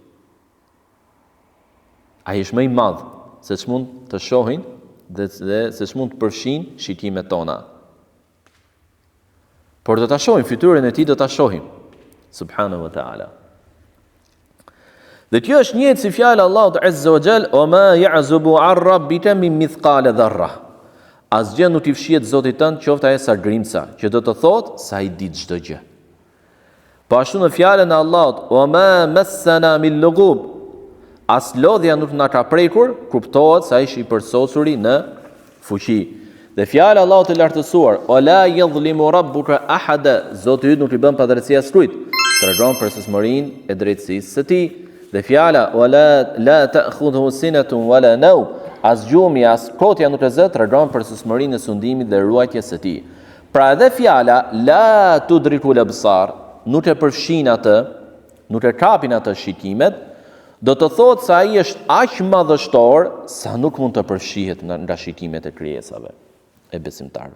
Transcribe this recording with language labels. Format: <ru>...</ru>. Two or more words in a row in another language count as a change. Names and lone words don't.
<sq>Ai është më i madh se ç'mund të shohin dhe se ç'mund të përfshin shikimet tona. Por do ta shohim fytyrën e tij, do ta shohim.</sq> <ar>سبحانه وتعالى.</ar> <sq>Dhe kjo është njëjtë si fjala Allahut</sq> <ar>عز وجل وما يعزب عن ربك من مثقال ذرة."</ar> <sq>Asgjë nuk i fshihet Zotit tënd, qoftë ajo sa grimca, që do të thotë sa i di çdo gjë. Po ashtu në fjalën e Allahut,</sq> <ar>"وما مسنا من لغوب."</ar> <sq>As lodhja nuk na ka prekur, kuptohet se ai është i përsosuri në fuqi. Dhe fjala e Allahut e lartësuar,</sq> <ar>"ولا يظلم ربك أحدا."</ar> <sq>Zoti yt nuk i bën padrejtësi askujt. Tregon përsosmërinë e drejtësisë së tij. Dhe fjala</sq> <ar>لا تأخذ سنة ولا نوم,</ar> <sq>as gjumi as kotja nuk e zë, tregon përsosmërinë e sundimit dhe ruajtjes së tij. Pra edhe fjala</sq> <ar>لا تدرك الأبصار,</ar> <sq>nuk e përfshin atë, nuk e kapin atë shikimet, do të thotë se ai është aq madhështor sa nuk mund të përfshihet nga shikimet e krijesave e besimtarëve.</sq>